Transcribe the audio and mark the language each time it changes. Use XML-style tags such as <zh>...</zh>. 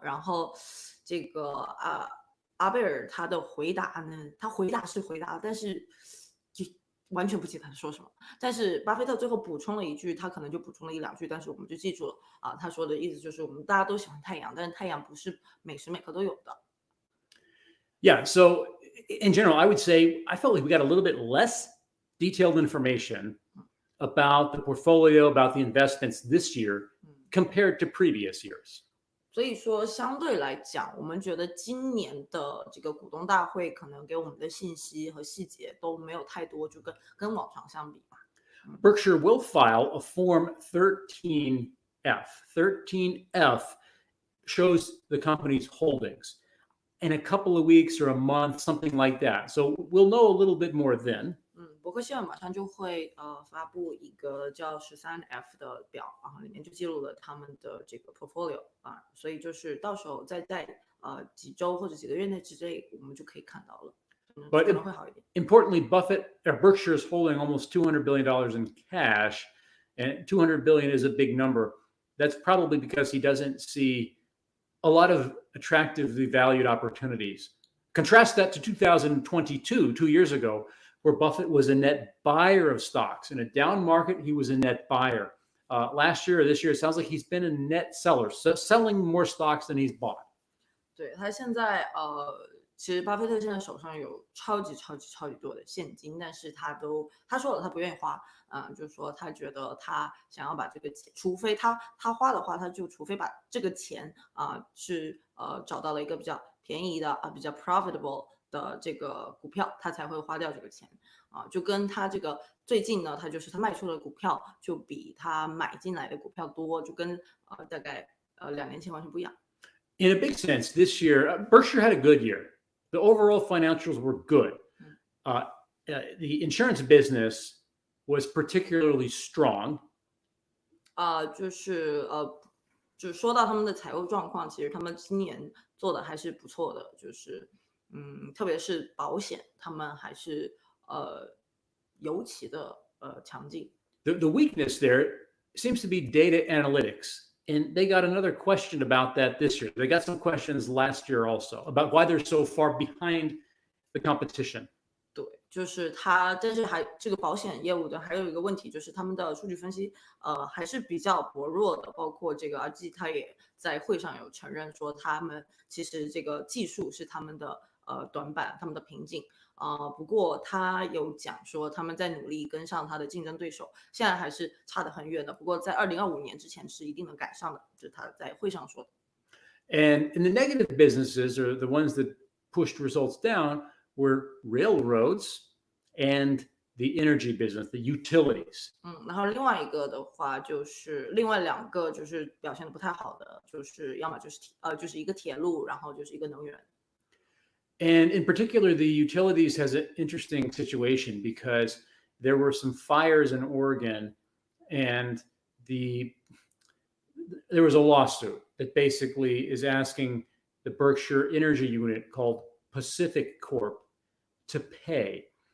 <zh>然后这个阿贝尔他的回答呢，他回答，但是就完全不记得他说什么。但是巴菲特最后补充了一句，他可能就补充了1-2句，但是我们就记住了他说的意思就是我们大家都喜欢太阳，但是太阳不是每时每刻都有的。</zh> <en>Yeah, so in general, I would say I felt like we got a little bit less detailed information about the portfolio, about the investments this year compared to previous years.</en> <zh>所以说，相对来讲，我们觉得今年的这个股东大会可能给我们的信息和细节都没有太多，就跟往常相比。</zh> <en>Berkshire will file a Form 13F. 13F shows the company's holdings. In a couple of weeks or a month, something like that. So we'll know a little bit more then.</en> <zh>伯克希尔马上就会发布一个叫13F 的表里面就记录了他们的这个 portfolio 所以就是到时候在几周或者几个月内之内，我们就可以看到了。可能会好一点。</zh> <en>Importantly, Berkshire is holding almost $200 billion in cash, and $200 billion is a big number. That's probably because he doesn't see a lot of attractively valued opportunities. Contrast that to 2022, 2 years ago, where Buffett was a net buyer of stocks. In a down market, he was a net buyer. Last year or this year, it sounds like he's been a net seller, so selling more stocks than he's bought.</en> <zh>对，他现在其实巴菲特现在手上有超级多的现金，但是他说了他不愿意花，就是说他觉得他想要把这个钱，除非他花的话，他就除非把这个钱是找到了一个比较便宜的比较 profitable 的这个股票，他才会花掉这个钱就跟他这个最近呢，他卖出的股票就比他买进来的股票多，就跟大概2年前完全不一样。</zh> <en>In a big sense, this year, Berkshire had a good year. The overall financials were good. The insurance business was particularly strong.</en> <zh>就是说到他们的财务状况，其实他们今年做的还是不错的，就是特别是保险，他们还是尤其的强劲。</zh> <en>The weakness there seems to be data analytics. And they got another question about that this year. They got some questions last year also about why they're so far behind the competition.</en> <zh>对，就是但是这个保险业务的还有一个问题，就是他们的数据分析还是比较薄弱的，包括这个RG他也在会上有承认说，他们其实这个技术是他们的短板，他们的瓶颈。不过他有讲说他们在努力跟上他的竞争对手，现在还是差得很远的。不过在2025年之前是一定能赶上的，这是他在会上说的。</zh> <en>And in the negative businesses, or the ones that pushed results down, were railroads and the energy business, the utilities.</en> <zh>然后另外一个的话就是另外两个就是表现得不太好的，就是要么就是一个铁路，然后就是一个能源。</zh> <en>And in particular, the utilities has an interesting situation because there were some fires in Oregon, and there was a lawsuit that basically is asking the Berkshire Energy unit called Pacific Corp to pay.</en>